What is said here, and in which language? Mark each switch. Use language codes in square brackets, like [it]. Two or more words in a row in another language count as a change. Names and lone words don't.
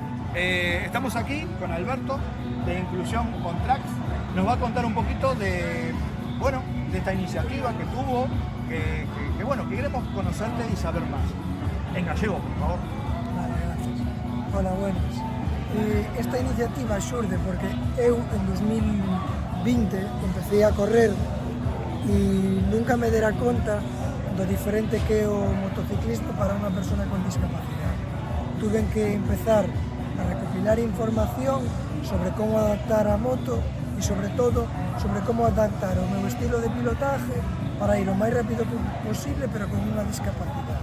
[es] Estamos aquí con Alberto de Inclusión on Tracks. Nos va a contar un poquito de, bueno, de esta iniciativa que tuvo, que queremos conocerte y saber más. En gallego, por favor. Vale, gracias. Hola, buenas. [gl] Esta iniciativa xurde porque eu en 2020 empecé a correr e nunca me dera conta do diferente que é o motociclismo para unha persona con discapacidade. [es] Tuve que empezar [gl] a recopilar información sobre como adaptar a moto e sobre todo sobre como adaptar o meu estilo de pilotaje para ir o máis rápido posible pero con unha discapacidade.